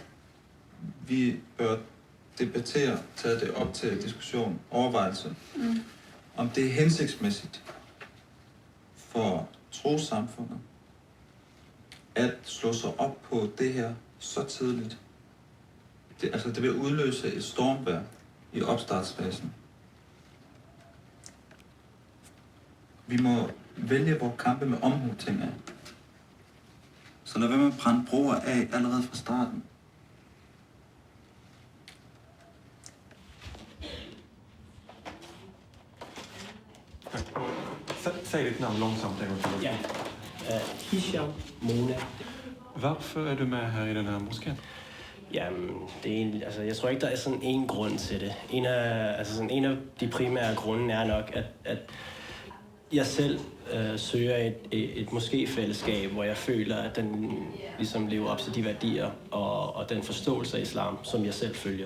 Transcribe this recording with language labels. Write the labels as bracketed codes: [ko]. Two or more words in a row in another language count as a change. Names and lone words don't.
[da] Vi bør debattere, tage det op til diskussion, overvejelse, om det er hensigtsmæssigt for trossamfundet at slå sig op på det her så tidligt. Det vil udløse et stormvejr i opstartsfasen. Vi må vælge vores kampe med omhu, tænker jeg. Så lad være med at brænde broer af allerede fra starten. [sv] Säg ditt namn långsamt en gång till. Ja. Hisham Mona. Varför är du med här i den här moskén? [da] Jamen, det er egentlig, altså, jeg tror ikke, der er sådan en grund til det. En af de primære grunde er nok, at jeg selv søger et moskéfællesskab, hvor jeg føler, at den ligesom lever op til de værdier og den forståelse af islam, som jeg selv følger.